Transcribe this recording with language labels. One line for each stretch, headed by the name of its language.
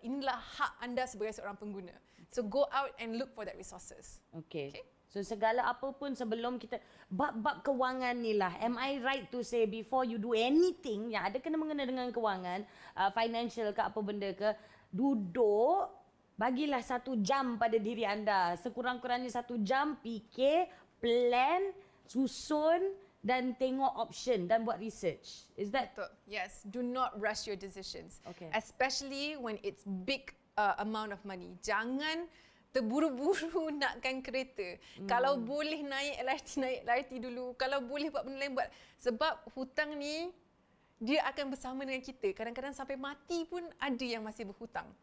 Malay: Inilah hak anda sebagai seorang pengguna.
English: So go out and look for that resources. Okay. Okay.
Malay: So segala apa pun sebelum kita bab-bab kewangan ni lah.
English: Am I right to say before you do anything
Malay: yang ada kena mengena dengan kewangan, financial ke apa benda ke, duduk bagilah 1 jam pada diri anda. Sekurang-kurangnya 1 jam fikir, plan, susun dan tengok option dan buat research.
English: Is that
Malay: Betul. Yes.
English: Do not rush your decisions. Okay. Especially when it's big amount of money.
Malay: Jangan terburu-buru nakkan kereta. Kalau boleh naik LRT dulu. Kalau boleh buat benda lain, buat. Sebab hutang ni, dia akan bersama dengan kita. Kadang-kadang sampai mati pun ada yang masih berhutang.